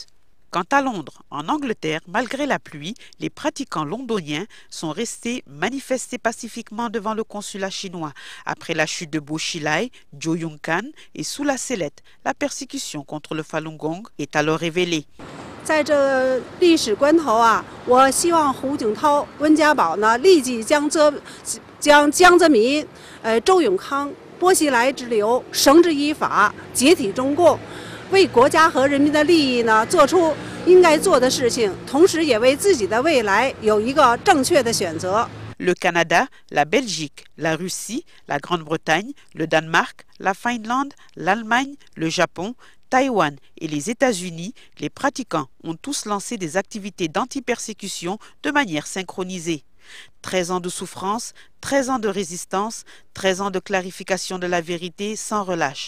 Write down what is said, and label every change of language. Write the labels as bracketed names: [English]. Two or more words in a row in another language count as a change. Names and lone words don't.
[French] Quant à Londres, en Angleterre, malgré la pluie, les pratiquants londoniens sont restés manifester pacifiquement devant le consulat chinois. Après la chute de Bo Xilai, Zhou Yongkang et sous la sellette, la persécution contre le Falun Gong est alors révélée. [Chinese] 在这历史关头啊，我希望胡锦涛、温家宝呢立即将江泽民、周永康、波熙来之流绳之以法，解体中共。为国家和人民的利益呢做出应该做的事情，同时也为自己的未来有一个正确的选择。 [French] Le Canada, la Belgique, la Russie, la Grande-Bretagne, le Danemark, la Finlande, l'Allemagne, le Japon, Taïwan et les États-Unis, les pratiquants ont tous lancé des activités d'anti-persécution de manière synchronisée. 13 ans de souffrance, 13 ans de résistance, 13 ans de clarification de la vérité sans relâche.